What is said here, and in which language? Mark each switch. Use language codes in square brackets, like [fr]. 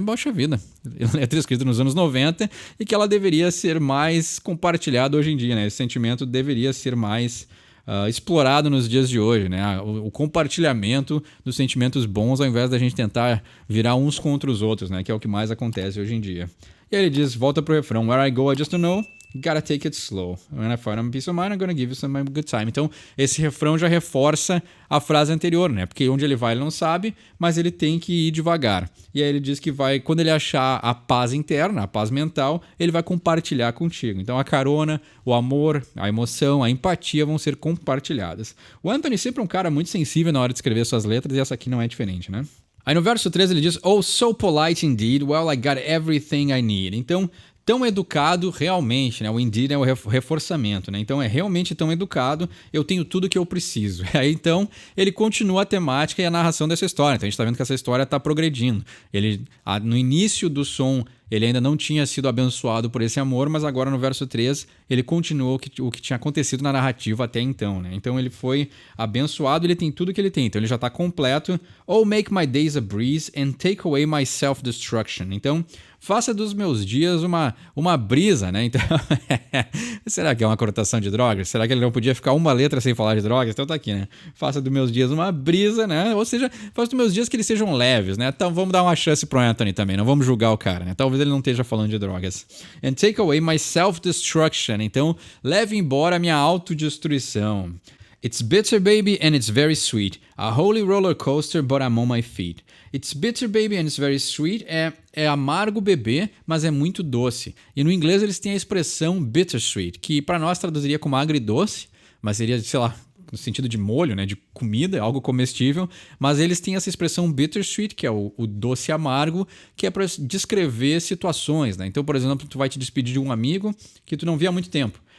[pt] Poxa vida, letra escrita nos anos 90 e que ela deveria ser mais compartilhada hoje em dia, né? Esse sentimento deveria ser mais... explorado nos dias de hoje, né? O compartilhamento dos sentimentos bons ao invés da gente tentar virar uns contra os outros, né? Que é o que mais acontece hoje em dia. E aí ele diz, volta pro refrão, [en] where I go I just don't know, gotta take it slow. When I find a peace of mind, I'm gonna give you some good time. [pt] Então, esse refrão já reforça a frase anterior, né? Porque onde ele vai ele não sabe, mas ele tem que ir devagar. E aí ele diz que vai, quando ele achar a paz interna, a paz mental, ele vai compartilhar contigo. Então a carona, o amor, a emoção, a empatia vão ser compartilhadas. O Anthony sempre é um cara muito sensível na hora de escrever suas letras e essa aqui não é diferente, né? Aí no verso 3 ele diz, [en] oh, so polite indeed, well, I got everything I need. [pt] Então, tão educado realmente, né? O indeed é o reforçamento, né? Então é realmente tão educado, eu tenho tudo que eu preciso. Aí então ele continua a temática e a narração dessa história. Então a gente está vendo que essa história está progredindo. Ele, no início do som, ele ainda não tinha sido abençoado por esse amor, mas agora no verso 3 ele continuou o que tinha acontecido na narrativa até então, né? Então ele foi abençoado, ele tem tudo que ele tem. Então ele já está completo. [en] Oh, make my days a breeze and take away my self-destruction. [pt] Então faça dos meus dias uma brisa, né? Então, será que é uma conotação de drogas? Será que ele não podia ficar uma letra sem falar de drogas? Então tá aqui, né? Faça dos meus dias uma brisa, né? Ou seja, faça dos meus dias que eles sejam leves, né? Então vamos dar uma chance pro Anthony também, não vamos julgar o cara, né? Talvez ele não esteja falando de drogas. [en] And take away my self-destruction. [pt] Então, leve embora a minha autodestruição. [en] It's bitter, baby, and it's very sweet. A holy roller coaster, but I'm on my feet. It's bitter, baby, and it's very sweet. [pt] É amargo bebê, mas é muito doce. E no inglês eles têm a expressão bittersweet, que para nós traduziria como agridoce, mas seria, sei lá, no sentido de molho, né, de comida, algo comestível, mas eles têm essa expressão bittersweet, que é o doce amargo, que é para descrever situações, né? Então, por exemplo, tu vai te despedir de um amigo que tu não via há muito tempo.